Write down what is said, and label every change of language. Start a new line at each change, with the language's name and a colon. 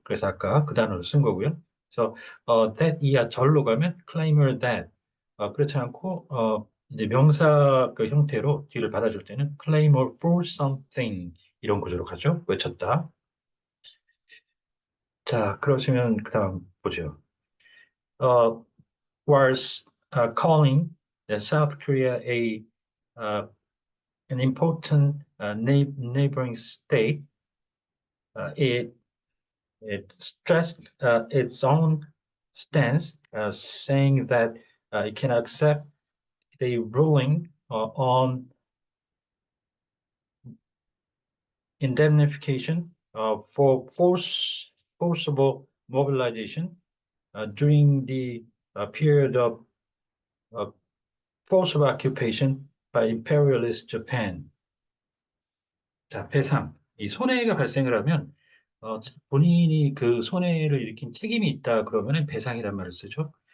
Korean: 그래서 아까 그 단어를 쓴 거고요. 그래서 that 이하 절로 가면
English: claimer that
Korean: 그렇지 않고 이제 명사 그 형태로 뒤를 받아줄 때는
English: claim or for something
Korean: 이런 구조로 가죠. 외쳤다. 자, 그러시면 그다음 보죠.
English: 어, was calling the South Korea uh, an important neighboring state. It stressed its own stance, saying that it can accept the ruling on indemnification for forcible mobilization during the period of forced occupation by imperialist Japan.
Korean: 자, 배상. 이 손해가 발생을 하면 본인이 그 손해를 일으킨 책임이 있다 그러면은 배상이란 말을 쓰죠.